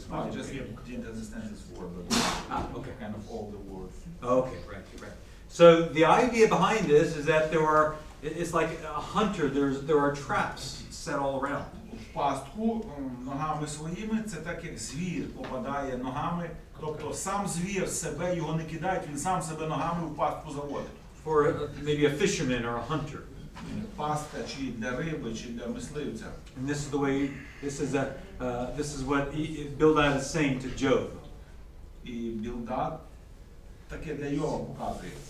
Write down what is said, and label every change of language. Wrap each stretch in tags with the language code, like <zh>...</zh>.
<en>I just didn't understand this word, but Okay. kind of all the words. Okay, right. So the idea behind this is that it's like a hunter, there are traps set all around.</en> <uk>В пастку ногами своїми це так, як звір попадає ногами, тобто сам звір себе його не кидає, він сам себе ногами в пастку заводить.</uk> <en>For maybe a fisherman or a hunter.</en> <uk>Пастка чи для риби, чи для мисливця.</uk> <en>And this is the way, this is what Bildad is saying to Job.</en> <uk>І Білдад таке для Йова показує.</uk>